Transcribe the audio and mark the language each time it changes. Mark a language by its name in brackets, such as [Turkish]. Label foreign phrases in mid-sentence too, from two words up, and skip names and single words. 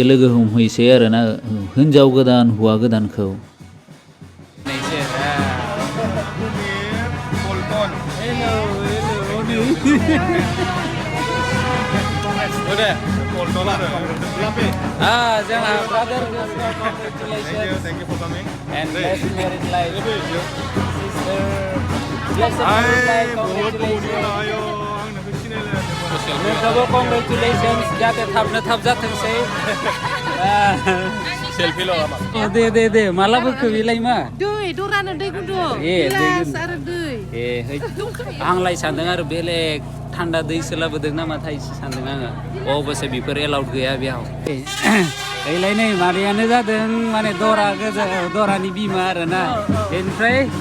[Bodo] लोगो हमहैसै आरोना हिन्जाव गोदान हौवा गोदानखौ जोंहा ब्रादार [English] Thank you for coming. and blessed married life sister blessed married life नोंखौबो congratulations [Bodo] जाहाथे थाबनो थाब जाथोंसै सेल्फिल' दे मालाबोखो बेलाय मा दै दरानो दै गुदुं गिलास आरो दै आंलाय सानदों आरो बेलेग थान्दा दैसो लाबोदों नामाथाय सानदों आङो अबसे बेफोर एलाउड गैया बेयाव ओइलाय नै मादैयानो जादों माने दरानि बिमा आरोना बेनिफ्राय